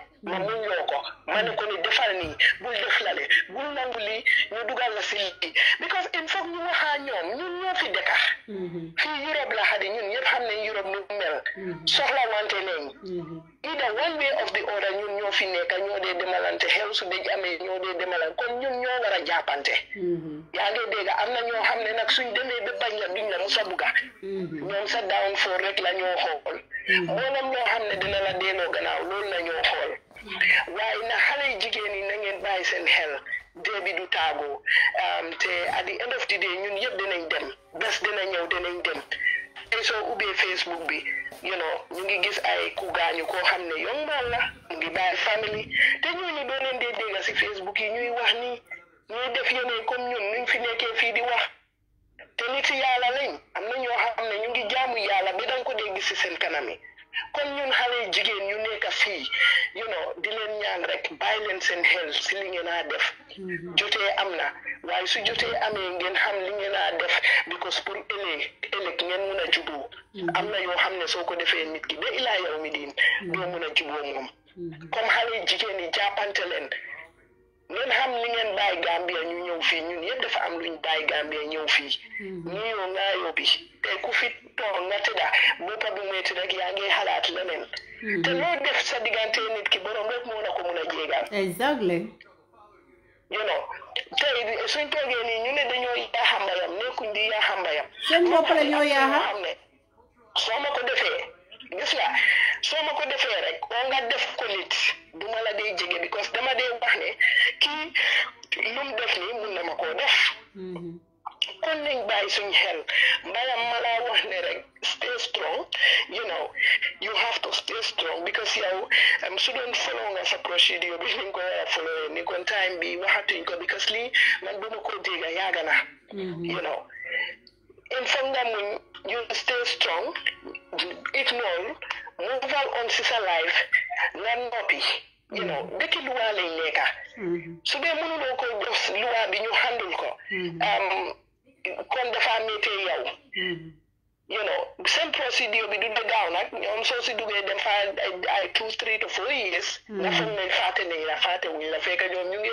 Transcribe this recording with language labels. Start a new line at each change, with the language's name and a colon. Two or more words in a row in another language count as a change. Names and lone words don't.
Wolof: ma muñ loo ko ma ne ko ni defal nii bul def lale bul nangu lii ñu dugal la si lii because
French: il faut
Wolof: ñu waxaa ñoom ñun ñoo fi dëkka fii Europe la xadi ñun ñëpp xam nañ Europe nu mel soxla wante nañ
English: either one way of the other
Wolof: ñun ñoo fi nekka ñoo dee demalante xew su dëj amee ñoo dee demalante kon ñun ñoo war a jàppante yaa ngi dégg am na ñoo xam ne nag suñ demee ba bañ la duñ la musa bugga ñoom sa downfall rek la ñoo xool mboolem ñoo xam ne dina la delloo gannaaw loolu la ñoo xool waaye na xale yi jigéen yi na ngeen bàyyi seen xel dee bi du taagu te
English: at the end of the day
Wolof: ñun yëpp dinañ dem bés dina ñëw dinañ dem tey soo ubbee Facebook bi
English: you know
Wolof: ñu ngi gis ay ku gaañu koo xam ne
English: young man
Wolof: la mu ngi bàyyi famille te ñooñu doo leen dee dégga si Facebook yi ñuy wax ni ñuy def yeneen comme ñun nuñ fi nekkee fii di wax te nit yàlla lañ am na ñoo xam ne ñu ngi jaamu yàlla ba danga ko dee gis si seen kanam yi kon ñun xale jigéen ñu nekk fii
English: you know
Wolof: di leen ñaan rek bàyyi leen seen xel si li ngeen a def jotee am na waaye su jotee amee ngeen xam li ngeen a def because pour ëllëg ngeen mun a juboo am na yoo xam ne soo ko defee nit ki ba ilaa yow mi diin doo mun a juboo moom comme xale jigéen yi jàppante leen ngeen xam li ngeen bàyyi Gambia ñu ñëw fii ñun yëpp dafa am luñ bàyyi Gambia ñëw fii ñuyoo ngaayoo bi te ku fi toog nga tëdda boppa bi metti rek yaa ngi xalaat leneen te loo def sa diggante nit ki borom rek moo na ko mun a jéegal exactly
English: you know
Wolof: tey suñ toogee nii ñu ne dañoo yaaxa mbayam nekkuñ di yaaxa mbayam seen bopp la ñoo yaaxa xam ne soo ma ko defee gis nga soo ma ko defee rek oo nga def ko nit duma la dee jege because dama dee wax ne kii lu mu def nii mun na ma koo def kon nañ bàyyi suñ xel mbayam ma laa wax ne rek
English: stay strong you know you have to stay strong because
Wolof: yow su doon follow nga sa procédure bi niñ ko war a follow ni kon time bi waxatuñ ko because lii man bu ma ko dégga yaaga na
English: you know
French: il faut
Wolof: nga muñ
English: you stay strong ignore move on
Wolof: si sa life nga noppi
English: you know
Wolof: dëkki luwaa lañ nekka su dee mënuloo ko jox luwaa bi ñu handul ko kon dafa méttee yow
English: you know
Wolof: seen procédure bi du de gaaw nag ñoom soo si duggee dem fa ay 2 3
English: to 4 years
Wolof: nga foog ne fàtte nañ la fàtte wuñ la fekk ñoom ñu ngi